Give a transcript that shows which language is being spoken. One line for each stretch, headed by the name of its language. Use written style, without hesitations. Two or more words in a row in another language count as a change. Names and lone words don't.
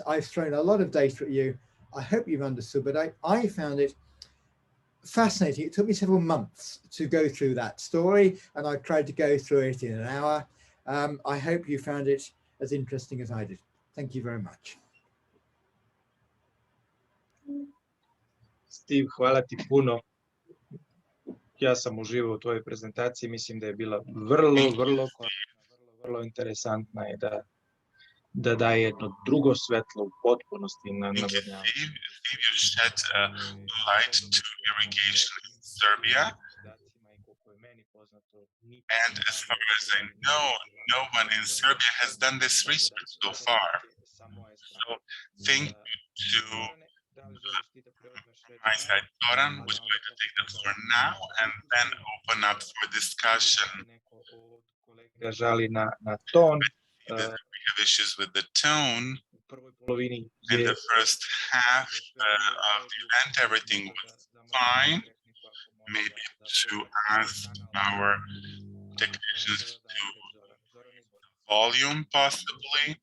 English: I've thrown a lot of data at you. I hope you've understood, but I found it fascinating. It took me several months to go through that story, and I tried to go through it in an hour. I hope you found it as interesting as I did. Thank you very much. Steve,
Serbian: hvala ti puno. Ja sam uživao u tvojoj prezentaciji, mislim da je bila vrlo interesantna i da daje jedno drugo svetlo u potpunosti na navodnjavanje.
English: Steve, you shed light to irrigation in Serbia. And as far as I know, no one in Serbia has done this research so far. So thank you to my side, Zoran, would you like to take the floor now and then open up for discussion?
Serbian: Žali na ton.
English: We have issues with the tone. In the first half of the event, everything was fine. Maybe to ask our technicians to volume, possibly.